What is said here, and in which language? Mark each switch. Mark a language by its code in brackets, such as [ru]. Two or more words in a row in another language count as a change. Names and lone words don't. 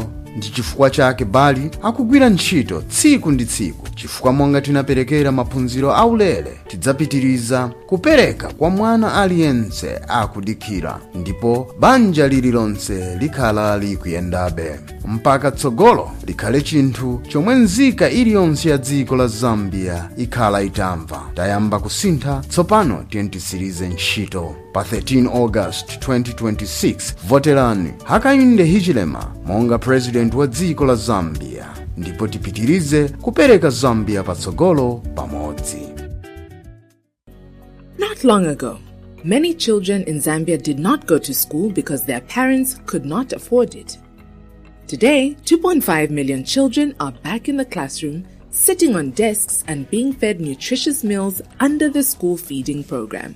[ny] Ndi chifukwa chake bali akugwira ntchito tsiku ndi tsiku chifukwa monga tinaperekera maphunziro aulere tidzapitiriza kupereka kwa mwana aliyense akudikira ndipo banja lililonse likhala likuyendabe mpaka tsogolo likhale chinthu chomwe nzika iliyonse ya dziko la Zambia ikhala itamva. Tayamba kusintha tsopano tiyenditsirize ntchito. Pa 13 August 2026 voterani Hakainde Hichilema monga president wa dziko la Zambia ndipo tipitirize kupereka Zambia patsogolo pamodzi. [en] Not long ago, many children in Zambia did not go to school because their parents could not afford it. Today, 2.5 million children are back in the classroom, sitting on desks and being fed nutritious meals under the school feeding program.